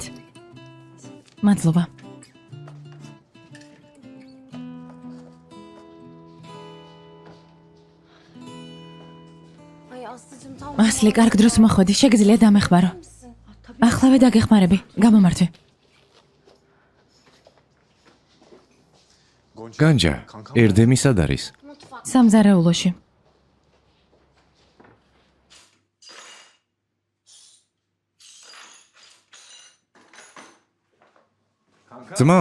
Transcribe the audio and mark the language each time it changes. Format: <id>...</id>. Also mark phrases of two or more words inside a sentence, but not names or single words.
<ka>მადლობა.</ka> <tr>Ay Aslıcığım tam</tr> <ka>ასლი, კარგ დროს მოხვედი, შეგიძლია დამეხმარო.</ka> <tr>mısın?</tr> <ka>ახლავე დაგეხმარები. გამომართვე. განჯა, ერდემი სად არის?</ka> <tr>Mutfak.</tr> <ka>სამზარეულოში. ძმაო?</ka>